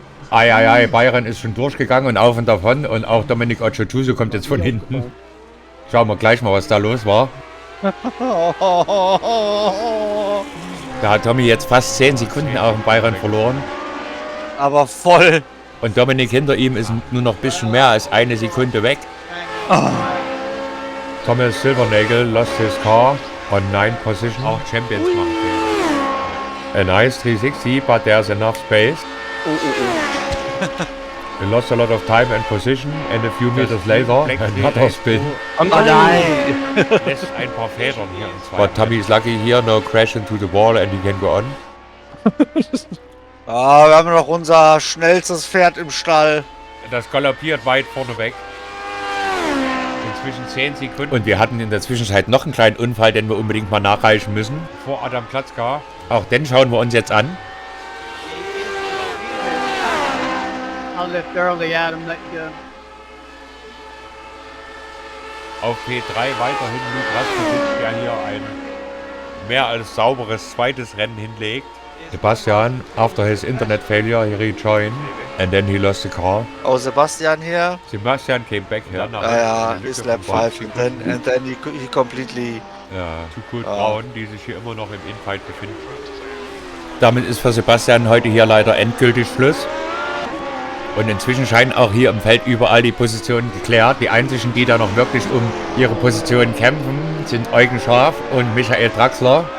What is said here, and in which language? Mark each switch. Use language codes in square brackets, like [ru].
[de] Eieiei, Byron ist schon durchgegangen und auf und davon. Und auch Dominic Ociotuso kommt jetzt von hinten. Schauen wir gleich mal, was da los war. Da hat Tommy jetzt fast 10 Sekunden auf dem Byron verloren. Aber voll. Und Dominic hinter ihm ist nur noch ein bisschen mehr als 1 Sekunde weg. [en] Thomas Silvernagel lost his car on 9th position. [de] Auch Champions machen [en] A nice 360, but there's enough space. He lost a lot of time and position, and a few meters later, another spin. [de] Oh nein! Das ist ein paar Federn hier im zweiten. [en] But Tommy is lucky here, no crash into the wall and he can go on. [de] Wir haben noch unser schnellstes Pferd im Stall. Das galoppiert weit vorne weg. inzwischen 10 Sekunden. Und wir hatten in der Zwischenzeit noch einen kleinen Unfall, den wir unbedingt mal nachreichen müssen. Vor Adam Platzka. Auch den schauen wir uns jetzt an. [en] I'll lift early, Adam, let you go. [de] Auf P3 weiterhin Luke Rasmussen, der hier ein mehr als sauberes zweites Rennen hinlegt. [en] Sebastian, after his internet failure, he rejoined and then he lost the car. Oh, Sebastian here. Sebastian came back here. Ja, his lap 5 and then he completely... [de] Ja, zu Cold Brown, die sich hier immer noch im Infight befinden. Damit ist für Sebastian heute hier leider endgültig Schluss. Und inzwischen scheinen auch hier im Feld überall die Positionen geklärt. Die einzigen, die da noch wirklich um ihre Positionen kämpfen, sind Eugen Schaaf und Michael Draxler.